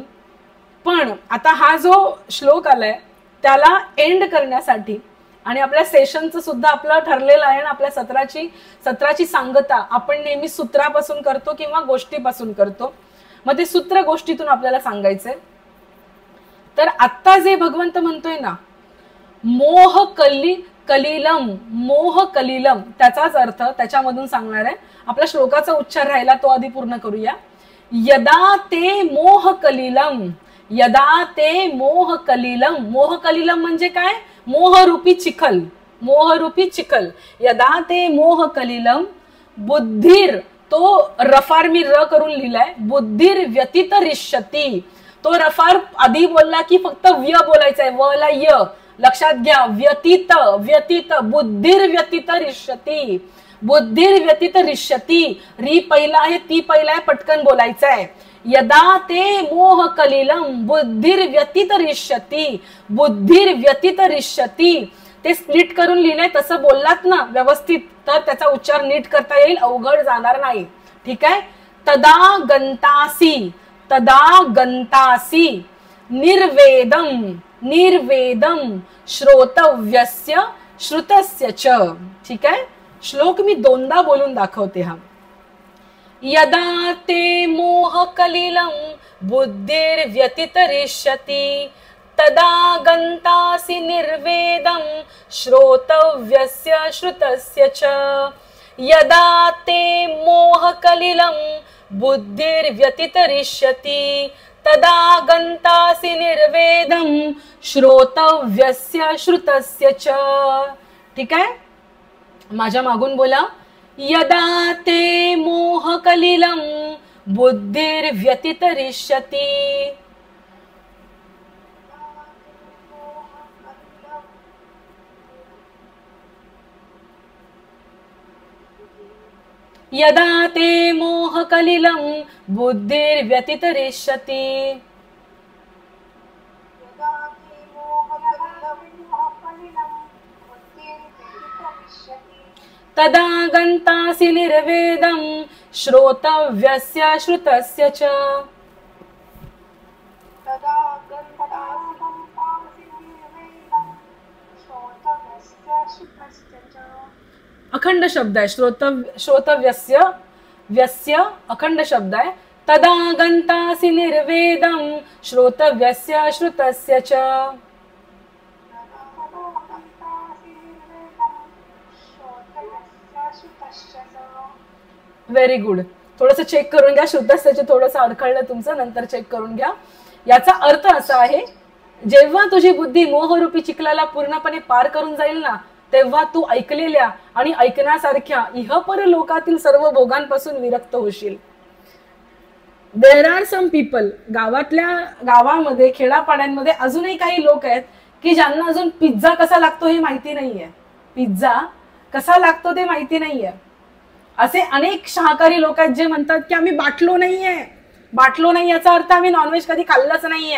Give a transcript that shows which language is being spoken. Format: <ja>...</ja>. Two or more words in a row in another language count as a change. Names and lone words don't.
<mr>पण आता हा जो श्लोक आलाय त्याला एंड करण्यासाठी, आणि आपल्या सेशनचं सुद्धा आपलं ठरलेलं आहे ना, आपल्या सत्राची सांगता आपण नेहमी सूत्रापासून करतो किंवा गोष्टीपासून करतो. मग ते सूत्र गोष्टीतून आपल्याला सांगायचंय. तर आत्ता जे भगवंत म्हणतोय ना,</mr> <sa>मोह कलिलम,</sa> <mr>त्याचाच अर्थ त्याच्यामधून सांगणार आहे. आपल्या श्लोकाचा उच्चार राहिला तो आधी पूर्ण करूया.</mr> <sa>यदा ते मोह कलिलम, यदा ते मोह कलिलम, मोह कलिलम</sa> <mr>म्हणजे काय? मोहरूपी चिखल, मोहरूपी चिखल.</mr> <sa>यदा ते मोह कलिलम बुद्धीर,</sa> <mr>तो रफार मी र करून लिहिलाय,</mr> <sa>बुद्धीर व्यतीत रिष्यती.</sa> <mr>तो रफार आधी बोलला की फक्त व्य बोलायचंय, व ला य, लक्षात घ्या.</mr> <sa>व्यतीत, व्यतीत, बुद्धीर व्यतीत रिष्यती, बुद्धीर व्यतीत रिष्यती.</sa> <mr>री पहिला आहे, ती पहिला आहे, पटकन बोलायचंय.</mr> <sa>यदा ते मोह कलिलम बुद्धीर व्यतीत रिष्यती, बुद्धीर व्यतीत रिष्यती.</sa> <mr>ते स्प्लिट करून लिहिलंय, तसं बोललात ना व्यवस्थित तर त्याचा उच्चार नीट करता येईल, अवघड जाणार नाही. ठीक आहे.</mr> <sa>तदा गंतासी, तदा गंतासी निर्वेदम, निर्वेदम श्रोतव्यस्य श्रुतस्य च.</sa> <mr>ठीक आहे. श्लोक मी दोनदा बोलून दाखवते हा.</mr> <sa>यदा ते मोह कलिलम बुद्धिर्व्यतितरिष्यति तदा गंतासि निर्वेदम श्रोतव्यस्य श्रुतस्य च. यदा ते मोह कलिलम बुद्धिर्व्यतितरिष्यति तदा गंतासि निर्वेदम श्रोतव्यस्य श्रुतस्य च.</sa> <mr>ठीक आहे. माझ्या मागून बोला.</mr> <sa>यदा ते मोह कलिलम बुद्धिर्व्यतितरिष्यति यदा ते मोह कलिलम बुद्धिर्व्यतितरिष्यति तदा गंतासि निर्वेदम श्रोतव्यस्य श्रुतस्य च.</sa> <mr>अखंड शब्द आहे.</mr> <sa>श्रोतव्यस्य व्यस्य</sa> <mr>अखंड शब्द आहे.</mr> <sa>तदा गंतासि निर्वेदम श्रोतव्यस्य श्रुतस्य च.</sa> <en>very good.</en> <mr>थोडंसं चेक करून घ्या. श्रुतस्याचे थोडंसं अडखळलं तुमचं, नंतर चेक करून घ्या. याचा अर्थ असा आहे, जेव्हा तुझी बुद्धी मोहरूपी चिखलाला पूर्णपणे पार करून जाईल ना, तेव्हा तू ऐकलेल्या आणि ऐकण्यासारख्या इहपर लोकातील सर्व भोगांपासून विरक्त होशील.</mr> <en>there are some people,</en> <mr>गावामध्ये खेडापाड्यांमध्ये अजूनही काही लोक आहेत की ज्यांना अजून पिझ्झा कसा लागतो हे माहिती नाहीये. पिझ्झा कसा लागतो ते माहिती नाहीये. असे अनेक शाकाहारी लोक आहेत जे म्हणतात की आम्ही बाटलो नाहीये. बाटलो नाही याचा अर्थ आम्ही नॉनव्हेज कधी खाल्लंच नाहीये.</mr>